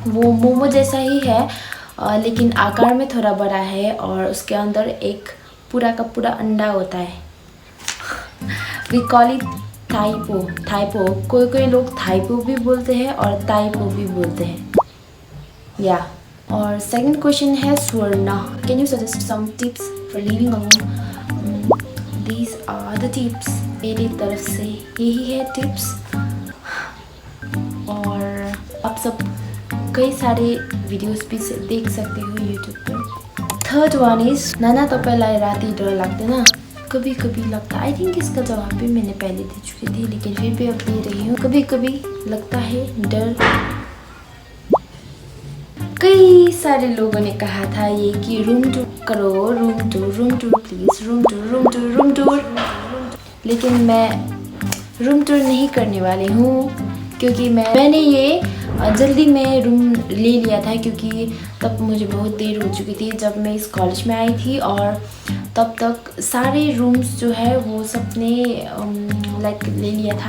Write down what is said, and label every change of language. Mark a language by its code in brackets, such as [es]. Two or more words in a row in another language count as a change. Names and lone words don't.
[hi] वो मोमो जैसा ही है लेकिन आकार में थोड़ा बड़ा है और उसके अंदर एक पूरा का पूरा अंडा होता है। [en] We call it थाइपो। [hi] कोई लोग थाइपो भी बोलते हैं और ताइपो भी बोलते हैं या। और [en] second question [hi] है स्वर्णा, [en] Can you suggest some tips for living alone? These are the tips, [hi] मेरी तरफ से यही है टिप्स। और आप सब कई सारे वीडियोस भी देख सकते हो यूट्यूब पर। [en] Third one is [ne] नाना तपाईँलाई राति डर लाग्दैन? [hi] कभी कभी लगता, [en] I think [hi] इसका जवाब भी मैंने पहले दे चुकी थी लेकिन फिर भी अब दे रही हूँ। कभी कभी लगता है डर। कई सारे लोगों ने कहा था ये कि [en] room tour [hi] करो, [en] room tour please, room tour, [hi] लेकिन मैं [en] room tour [hi] नहीं करने वाली हूँ क्योंकि मैंने ये जल्दी में रूम ले लिया था, क्योंकि तब मुझे बहुत देर हो चुकी थी जब मैं इस कॉलेज में आई थी और तब तक सारे रूम्स जो है वो सबने लाइक ले लिया था।